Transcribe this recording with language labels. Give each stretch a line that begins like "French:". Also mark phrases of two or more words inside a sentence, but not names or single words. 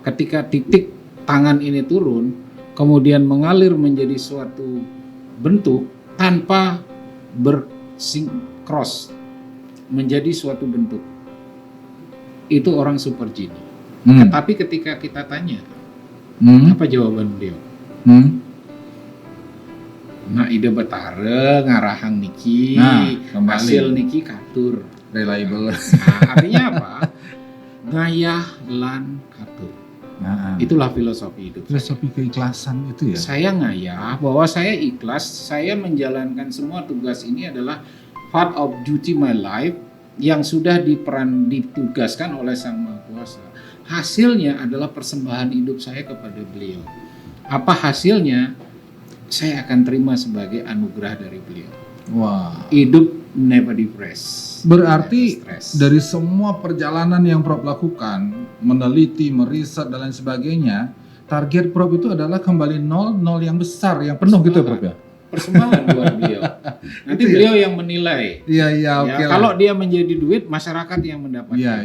Indonesian: Ketika titik tangan ini turun, kemudian mengalir menjadi suatu bentuk tanpa bersinkros, menjadi suatu bentuk. Itu orang super geni. Tetapi ketika kita tanya, apa jawaban beliau? Nah,
Balinese: ide betare ngarahang niki, hasil niki katur,
English: reliable.
Indonesian: Nah, artinya apa?
Balinese: Ngayah lan katur.
Indonesian: Itulah filosofi hidup. Filosofi keikhlasan itu ya. Saya ngayah bahwa saya ikhlas, saya menjalankan semua tugas ini adalah
English: part of duty my life
Indonesian: yang sudah ditugaskan oleh Sang Maha Kuasa. Hasilnya adalah persembahan hidup saya kepada beliau. Apa hasilnya? Saya akan terima sebagai anugerah dari beliau. Wah. Hidup
English: never depressed.
Indonesian: Berarti dari semua perjalanan yang Prof lakukan, meneliti, meriset dan lain sebagainya, target Prof itu adalah kembali nol yang besar, yang penuh gitu ya Prof ya? Persembahan buat beliau. Nanti itu beliau yang menilai. Iya, oke. Kalau dia menjadi duit, masyarakat yang mendapatkan.